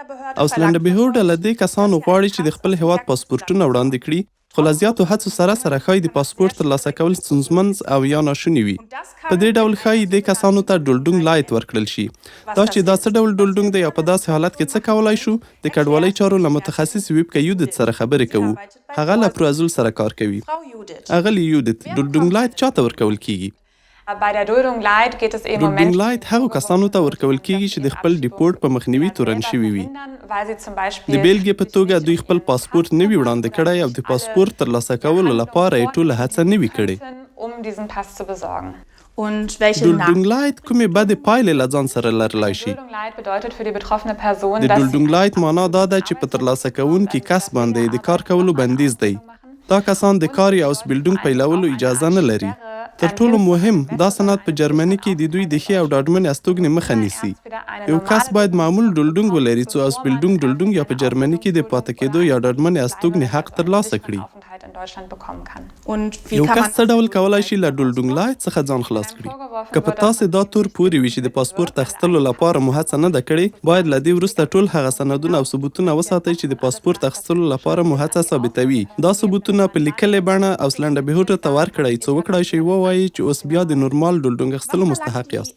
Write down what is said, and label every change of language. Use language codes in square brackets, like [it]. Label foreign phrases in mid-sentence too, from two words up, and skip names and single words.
[ps] اوسلنډ بهوډ له دې کسانو غواړي چې د خپل هیواد پاسپورټونه وړاندې کړي، خو له زیاتو هڅو سره ښایي د پاسپورټ ترلاسه کول ستونزمن او یا ناشوني وي. په دې ډول ښایي دې کسانو ته [de] Duldung Light [ps] ورکړل شي. دا چې دا څه ډول ډولډونګ دی او په داسې حالت کې څه کولی شو، د کډوالۍ چارو له متخصص ویبکه یودت سره خبرې کوو. هغه له پروازول سره کار کوي. اغلی یودت، [de] Duldung Light [ps] چاته ورکول کیږي؟ [de] Bei der Duldung Light geht es eben um [ps] ډولډونګ [de] Menschen, [ps] لایټ هغو کسانو ته ورکول کیږي چې د خپل ډیپورټ په مخنیوي تورن شوي وي. [de] weil sie zum [ps] د [de] Beispiel [ps] بیلګې په توګه دوی خپل پاسپورټ نه وي وړاندې کړی او د پاسپورټ ترلاسه کولو لپاره یې ټوله هڅه نه وي کړې. [de] um diesen Pass zu besorgen. Und welche Duldung Light [ps] کومې بدې پایلې له ځان سره لرلی شي؟ [de] Duldung Light bedeutet für die betroffene Person, [ps] د [de] Duldung Light [ps] معنا دا ده چې په ترلاسه کوونکي کس باندې د کار کولو بندیز دی. دا کسان د کار یا اوسبیلډونګ پیلولو اجازه نه لري. تر ټولو مهم، دا سند په جرمني کې د دوی د ښې او ډاډمنې استوګنې مخه نیسي. یو کس باید معمول ډولډونګ ولري څو [de] Ausbildung Duldung [ps] یا په جرمني کې د پاتې کېدو یا ډاډمنې استوګنې حق ترلاسه کړي. [de] Aufenthalt in Deutschland bekommen kann. und wie [ps] یو [de] kann [ps] کس [de] man [ps] څه ډول کولی شي له [de] Duldung Light [ps] څخه ځان خلاص کړي؟ که په تاسې دا تور پورې وي چې د پاسپورټ اخیستلو لپاره مو هڅه نه ده کړې، باید له دې وروسته ټول هغه سندونه او ثبوتونه وساتئ چې د پاسپورټ اخیستلو لپاره مو هڅه ثابتوي. دا ثبوتونه په لیکلې بڼه اوسلنډ بهوډ ته ورکړئ څو وکړای شئ ووایي چې اوس بیا د نورمال ډولډونګ اخیستلو مستحق یاست.